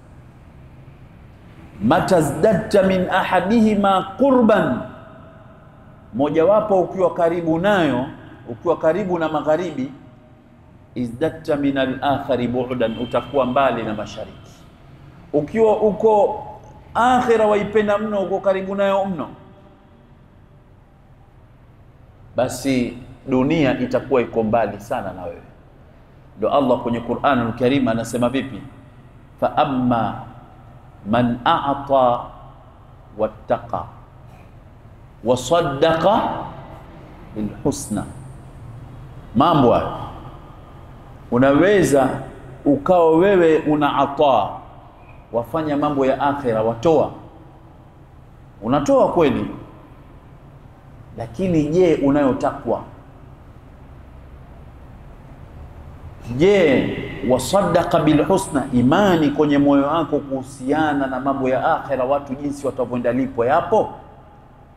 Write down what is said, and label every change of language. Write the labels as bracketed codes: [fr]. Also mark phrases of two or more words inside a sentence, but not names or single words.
[ar] ما ازددت من أحدهما قربا, [sw] mojawapo ukiwa karibu nayo, ukiwa karibu na magharibi, [ar] ازددت من الآخر بعدا, [sw] utakuwa mbali na mashariki. Ukiwa uko akhira waipenda mno, uko karibu nayo mno, basi dunia itakuwa iko mbali sana na wewe. Ndio Allah kwenye Qur'anul Karim anasema vipi? [ar] فأما من أعطى واتقى وصدق بالحسنى. [sw] Mambo hayo unaweza ukawa wewe una ata, wafanya mambo ya akhira, watoa, unatoa kweli, lakini je, unayo takwa? Je, [ar] وصدق بالحسنى, [sw] imani kwenye moyo wako kuhusiana na mambo ya akhira, watu jinsi watavyoenda lipo yapo?